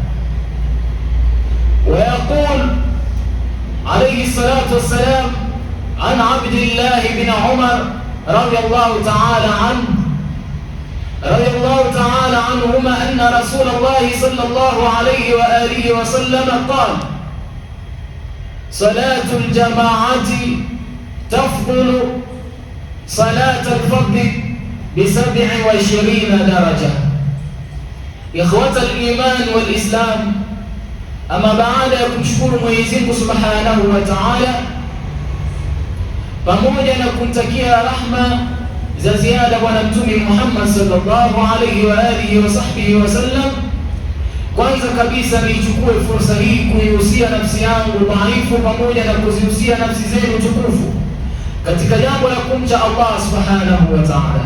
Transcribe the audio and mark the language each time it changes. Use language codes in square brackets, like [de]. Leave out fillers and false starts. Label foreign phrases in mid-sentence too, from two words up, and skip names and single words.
[ar] ويقول عليه الصلاة والسلام عن عبد الله بن عمر رضي الله تعالى عنهما أن رسول الله صلى الله عليه وآله وسلم قال: صلاة الجماعة تفضل صلاة الفرد ب27 درجة. إخوة الإيمان والإسلام، أما بعد [sw] kumshukuru Mwenyezi Mungu [ar] سبحانه وتعالى [sw] pamoja na kumtakia rahma za ziada Bwana Mtume Muhammad [ar] صلى الله عليه وآله وصحبه وسلم, [sw] kwanza kabisa nichukue fursa hii kuihusia nafsi yangu dhaifu pamoja na kuzihusia nafsi zenu tukufu katika jambo la kumcha Allah [ar] سبحانه وتعالى.